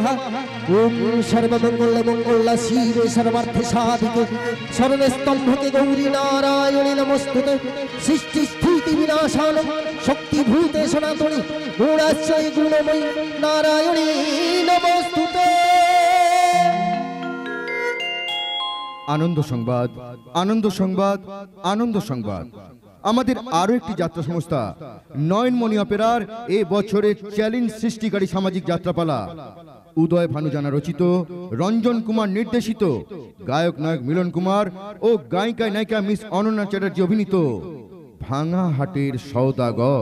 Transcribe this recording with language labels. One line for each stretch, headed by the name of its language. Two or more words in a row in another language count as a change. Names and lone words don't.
Sanskrit: ओम सर्वमंगल शिवे सर्वार्थ साधिके शरणे स्तंभके गौरी नारायणी नमस्तुते। सृष्टि स्थिति विनाशान शक्तिभूते सनातनी गुणाश्रय गुणमयी नारायणी नमस्तुते।
Bangla: আনন্দ সংবাদ, আনন্দ সংবাদ, আনন্দ সংবাদ। আমাদের আরো একটি যাত্রা সংস্থা নয়নমণি অপেরার এ বছরের চ্যালেঞ্জ সৃষ্টিকারী সামাজিক যাত্রাপালা, উদয় ভানুজানা রচিত, রঞ্জন কুমার নির্দেশিত, গায়ক নায়ক মিলন কুমার ও গায়িকা নায়িকা মিস অনন্যা চ্যাটার্জি অভিনীত ভাঙা হাটের সওদাগর।